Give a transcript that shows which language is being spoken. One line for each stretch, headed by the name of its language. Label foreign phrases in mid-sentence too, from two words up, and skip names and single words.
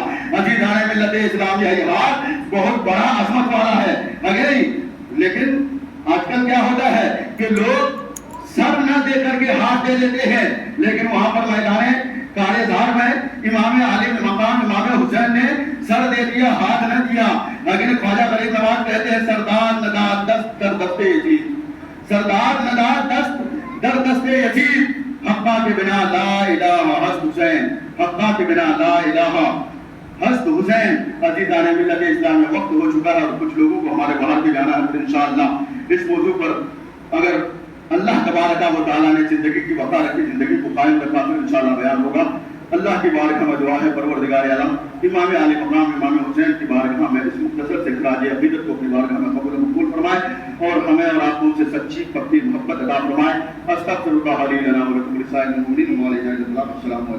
Urdu: عزیزان ملت اسلام یہ ہاتھ بہت بڑا عظمت والا ہے، اگر لیکن آج کل کیا ہوتا ہے کہ لوگ سر نہ دے کر کے ہاتھ دے دیتے ہیں، لیکن وہاں پر میدان کارے دار میں امام عالی مقام امام حسین نے سر دے دیا، ہاتھ نہ دیا۔ لیکن خواجہ غریب نواز کہتے ہیں
Persian: سردار نداد دست در دستے یزید، سردار نداد دست در دستے یزید، حقا کے بنا لا الہ حسن حسین، حقا کے بنا لا الہ حسن حسین۔
Urdu: عزیزان ملت اسلام میں وقت ہو چکا ہے اور کچھ لوگوں کو ہمارے باہر بھی جانا ہے، انشاءاللہ اس موضوع پر اگر
Arabic: اللہ تبارک و تعالیٰ
Urdu: نے زندگی کی بقا رکھی، زندگی کو قائم رکھا تو انشاءاللہ بیان ہوگا۔ اللہ کی بارگاہ میں دعا ہے پروردگار عالم امام عالی مقام امام حسین کی بارگاہ میں اس مختصر سے خراج عقیدت کو اپنی بارگاہ میں قبول و مقبول فرمائے اور ہمیں اور آپ کو سے سچی پکی محبت عطا فرمائے۔
Arabic: استغفر اللہ علی لنا و لکم ولسائر المؤمنین و علیہ السلام علیکم۔